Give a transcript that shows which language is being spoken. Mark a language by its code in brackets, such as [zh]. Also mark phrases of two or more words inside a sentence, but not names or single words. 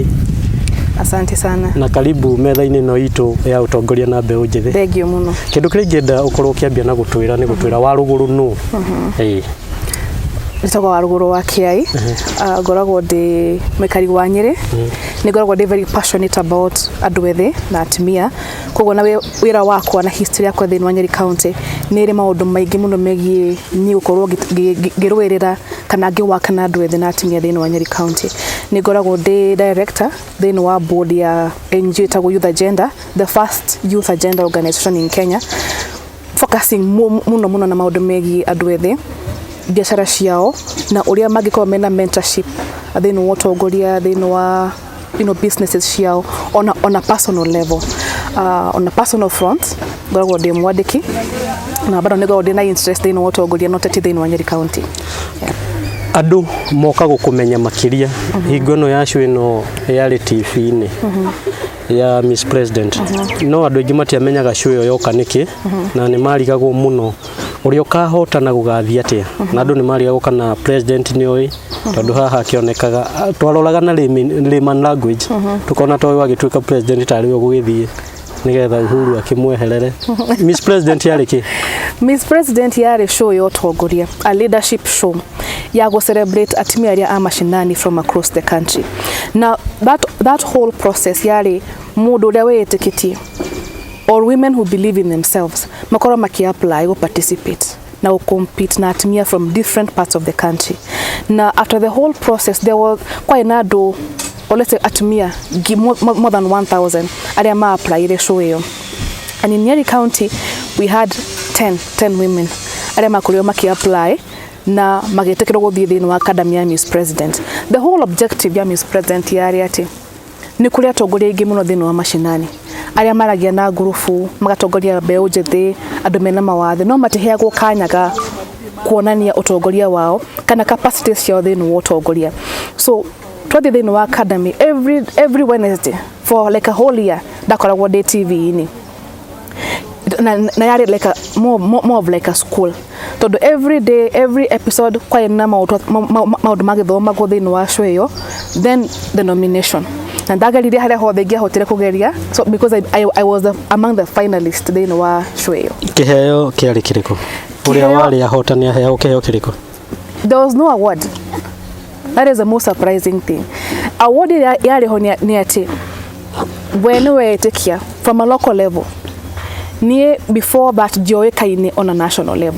[sw] Asante sana. [ki] Na karibu metha-inĩ ĩno itũ ya utongoria na mbeũ njithi. Thengio mũno. Kĩndũ kĩrĩa ingĩenda ũkorwo ũkĩambia na gũtwĩra nĩ gũtwĩra Waruguru nũ. Nitagwo Waruguru wa Kiai. Ngoragwo ndĩ mũikari wa Nyĩrĩ. Nĩ ngoragwo ndĩ [en] very passionate about [ki] andũ ethĩ na atumia. Koguo na wĩra wakwa na history yakwa thĩinĩ wa Nyĩrĩ County nĩ ĩrĩ maũndũ maingĩ mũno megiĩ niĩ gũkorwo ngĩrũĩrĩra kana ngĩwaka na andũ ethĩ na atumia thĩinĩ wa Nyĩrĩ County. Nĩ ngoragwo ndĩ director thĩinĩ wa board ya NGO ĩtagwo Youth Agenda, [en] the first youth agenda organization in Kenya, [ki] focusing mũno na maũndũ megiĩ andũ ethĩ, biacara ciao na ũrĩa mangĩkorwo mena mentorship thĩinĩ wa ũtongoria thĩinĩ wa businesses ciao [en] on a personal level. On a personal front [ki] ngoragwo ndĩ mwandĩki na bado nĩgoragwo ndĩ na interest thĩinĩ wa ũtongoria na ũteti thĩinĩ wa Nyĩrĩ County. Andũ moka gũkũmenya makĩria hingo ĩno ya show ĩno ya TV-inĩ ya Miss President. No andũ aingĩ matiamenyaga show ĩyo yoka nĩkĩ na nĩ marigagwo mũno ũrĩa ũkahotana gũgathia atĩa na andũ nĩ marigagwo kana president nĩ oĩ tondũ haha akĩonekaga twaroraga na [en] layman language [ki] tukona toĩ wagĩtuĩka president tarĩ ũgũgĩthiĩ nigetha Uhuru akimweherere. Miss President yarĩ kĩ? Miss President yarĩ show ya ũtongoria, [en] a leadership show [ki] ya [en] go celebrate [ki] atumia arĩa a mashinani [en] from across the country. Now that whole process [ki] yarĩ mũndũ ũrĩa wĩĩtĩkĩtie [en] or women who believe in themselves [ki] makorwo maki-apply [en] go participate na compete [ki] na atumia [en] from different parts of the country. Now after the whole process there was quite nado or let's say atumia more than 1,000 [ki] arĩa ma-apply show ĩyo. [en] And in Nyeri County we had 10 women [ki] arĩa makorirwo maki-apply na magĩtĩkĩrwo gũthiĩ thĩinĩ wa academy ya Miss President. The whole objective ya Miss President yarĩ atĩ nĩ kũrĩ atongoria aingĩ mũno thĩinĩ wa mashinani arĩa maragia na ngurubu magatongoria mbeũ njithi andũ mena mawathe no matiheagwo kanyaga kuonania utongoria wao kana capacity ciao thĩinĩ wa utongoria. [en] So [ki] twathi thĩinĩ wa academy [en] every Wednesday for like a whole year [ki] ndakoragwo ndĩ TV-inĩ na yarĩ [en] like more of like a school tondũ every day every episode [ki] kwa na maũndũ magĩthomagwo thĩinĩ wa show ĩyo, [en] then the nomination [ki] na ndagerire harĩa hothe ingĩahotire kũgeria [en] so because I was among the finalists [ki] thĩinĩ wa show ĩyo. Kĩheo kĩarĩ kĩrĩkũ? Ũrĩa warĩ ahotani aheo kĩheo kĩrĩkũ? [en] There was no award. That is the most surprising thing. Award [ki] yarĩ ho nĩ atĩ [en] when wetĩkia from a local level niĩ before that njoĩkaine on a national level.